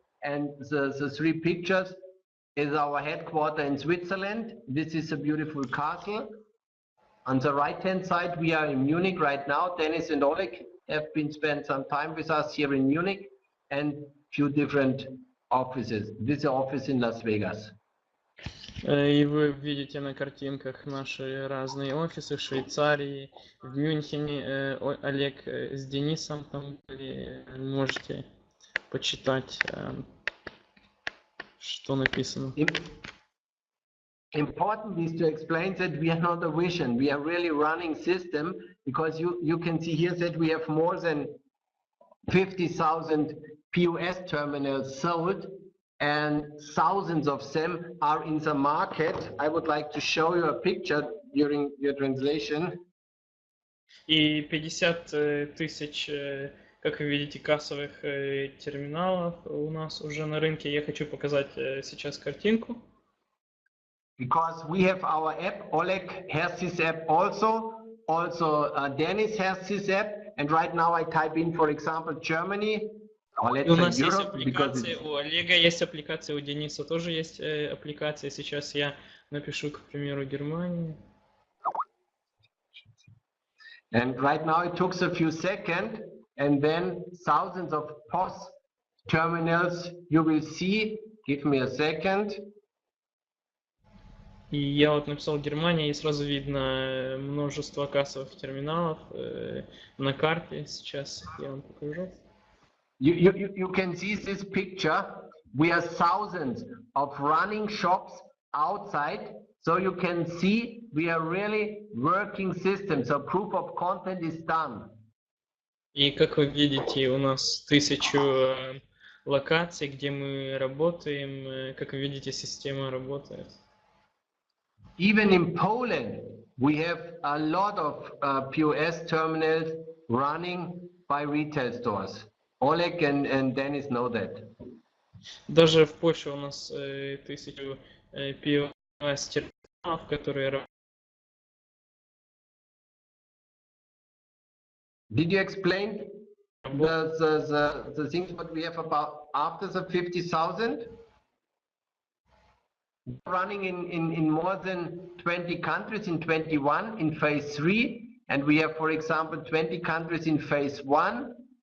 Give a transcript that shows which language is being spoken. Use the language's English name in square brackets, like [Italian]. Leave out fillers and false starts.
[English] And the 3 pictures is our headquarters in Switzerland. This is a beautiful castle. On the right-hand side, we are in Munich right now. Dennis and Oleg have been spent some time with us here in Munich, and few different offices. This is office in Las Vegas. [Russian] И вы видите на картинках наши разные офисы в Швейцарии, в Мюнхене. Олег с Денисом там были. Можете почитать, что написано. [English] Important is to explain that we are not a vision. We are really running system, because you can see here that we have more than 50,000 POS terminals sold, and thousands of them are in the market. I would like to show you a picture during your translation. [Russian] И 50 тысяч, как вы видите, кассовых терминалов у нас уже на рынке. Я хочу показать сейчас картинку. [English] Because we have our app, Oleg has this app also Dennis has this app, and right now I type in, for example, Germany. [Russian] У нас есть аппликация, у Олега есть аппликация, у Дениса тоже есть аппликация. Сейчас я напишу, к примеру, Германию. [English] And right now it took a few seconds, and then thousands of POS terminals you will see. Give me a second. [Russian] И я вот написал Германия, и сразу видно множество кассовых терминалов на карте. Сейчас я вам покажу. [English] You can see this picture. We have thousands of running shops outside, so you can see we are really working system. So proof of content is done. [Russian] И как вы видите, у нас 1000 локаций, где мы работаем. Как вы видите, система работает. [English] Even in Poland, we have a lot of POS terminals running by retail stores. Oleg and Dennis know that. [Russian] Даже в Польше у нас 1000 POS терминалов, которые работают. [English] Did you explain the things what we have about after the 50,000? Running in more than 20 countries in 21 in phase 3, and we have, for example, 20 countries in phase 1.